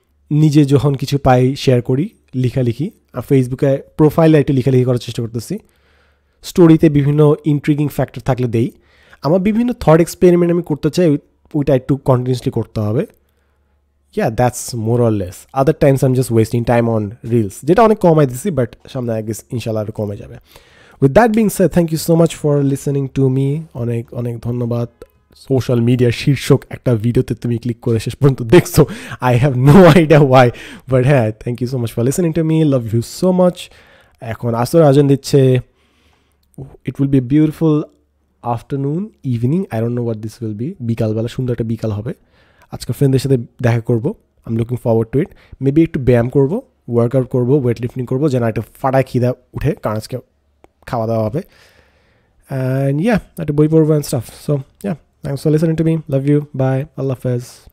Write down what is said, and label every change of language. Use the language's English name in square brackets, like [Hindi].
[Bangla] নিজে যখন কিছু পাই শেয়ার করি, লেখালেখি। ফেসবুকে প্রোফাইলে একটু লেখালেখি করার চেষ্টা করতেছি। স্টোরিতে বিভিন্ন ইন্ট্রিগিং ফ্যাক্টর থাকলে দেই। আমার বিভিন্ন থট এক্সপেরিমেন্ট আমি করতে চাই, ওইটা একটু কন্টিনিউসলি করতে হবে। [English] Yeah, that's more or less. Other times I'm just wasting time on reels, [Bangla] যেটা অনেক কমাই দিছি, বাট সামনে আগে ইনশাল্লাহ আরও কমে যাবে। [English] With that being said, thank you so much for listening to me. [Bangla] অনেক অনেক ধন্যবাদ। সোশ্যাল মিডিয়ার শীর্ষক একটা ভিডিওতে তুমি ক্লিক করে শেষ পর্যন্ত দেখছো। [English] I have no idea why, but হ্যাঁ, thank you so much for listening to me. Love you so much. [Bangla] এখন আসর আজান দিচ্ছে। [English] It will be beautiful afternoon, evening, I don't know what this will be. [Bangla] বিকালবেলা, সুন্দর একটা বিকাল হবে। আজকে ফ্রেন্ডদের সাথে দেখা করবো, [English] I am looking forward to it. [Bangla] Maybe একটু ব্যায়াম করবো, ওয়ার্কআউট করবো, ওয়েট লিফটিং করবো, যেন একটা ফাটায় খিদা উঠে, কারণ আজকে খাওয়া দাওয়া হবে। [English] And yeah, [Bangla] একটা বই পড়বো [English] and stuff. So yeah, thanks for listening to me. Love you. Bye. Allah Hafiz.